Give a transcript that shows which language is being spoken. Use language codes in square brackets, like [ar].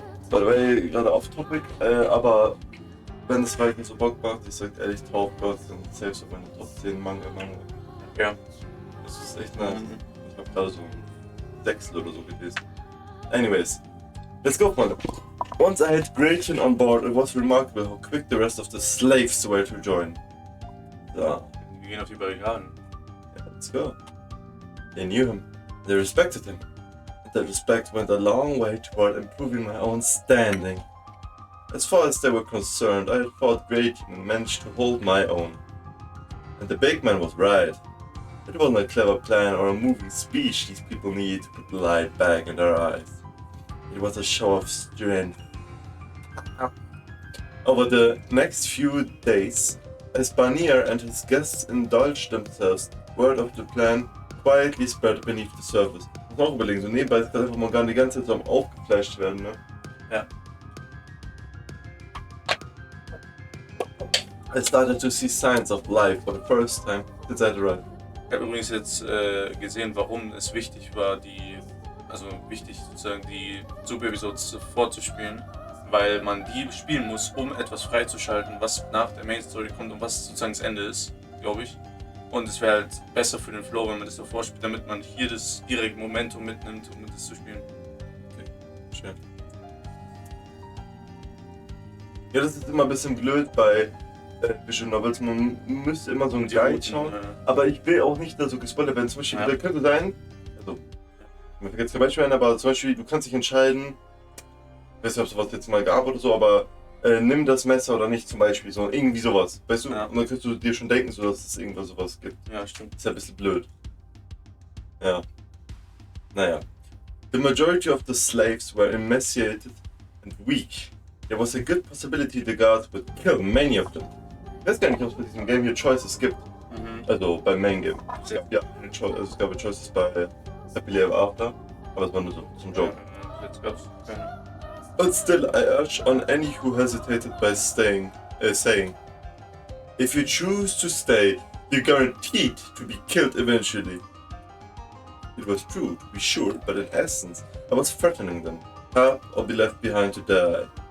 [en] By the way, [de] gerade off-topic, aber wenn es weiter so Bock macht, ich sag ehrlich, drauf Gott, dann safe so meine Top 10 Manga. Ja. Das ist echt nice. Ich hab gerade so ein Sechstel oder so gelesen. [en] Anyways, let's go, Freunde. Once I had Gretchen on board, it was remarkable how quick the rest of the slaves were to join. So. [de] Wir gehen auf die Barrikaden. [en] Yeah, let's go. They knew him. They respected him. And that respect went a long way toward improving my own standing. As far as they were concerned, I had fought great and managed to hold my own. And the big man was right. It wasn't a clever plan or a moving speech these people needed to put the light back in their eyes. It was a show of strength. Over the next few days, as Barnier and his guests indulged themselves, word of the plan quietly spread beneath the surface. [de] Ich muss auch überlegen, so nebenbei ist gerade einfach Morgana die ganze Zeit so am aufgefleischt werden, ne? Ja. [en] I started to see signs of life for the first time since I arrived. [de] Ich habe übrigens jetzt gesehen, warum es wichtig war, sozusagen die Sub-Episodes vorzuspielen, weil man die spielen muss, um etwas freizuschalten, was nach der Main Story kommt und was sozusagen das Ende ist, glaube ich. Und es wäre halt besser für den Flow, wenn man das davor spielt, damit man hier das direkte Momentum mitnimmt, um das zu spielen. Okay, schön. Ja, das ist immer ein bisschen blöd bei Visual Novels, man müsste immer so einen Guide schauen, aber ich will auch nicht da so gespoilert werden. Zum Beispiel, da könnte sein, also, mir fällt jetzt kein Beispiel ein, aber zum Beispiel, du kannst dich entscheiden, ich weiß nicht, ob sowas jetzt mal gab oder so, aber nimm das Messer oder nicht zum Beispiel, so irgendwie sowas, weißt du, ja. Und dann kannst du dir schon denken, so, dass es irgendwas sowas gibt. Ja, stimmt. Das ist ja ein bisschen blöd. Ja. Naja. [en] The majority of the slaves were emaciated and weak. There was a good possibility the guards would kill many of them. [de] Ich weiß gar nicht, ob es bei diesem Game hier Choices gibt. Also beim Main Game. Es gab Choices bei Happily Ever After, aber es war nur so zum Joke. Jetzt gab's keine. [en] But still, I urge on any who hesitated by saying, if you choose to stay, you're guaranteed to be killed eventually. It was true, to be sure, but in essence, I was threatening them, help or be left behind to die.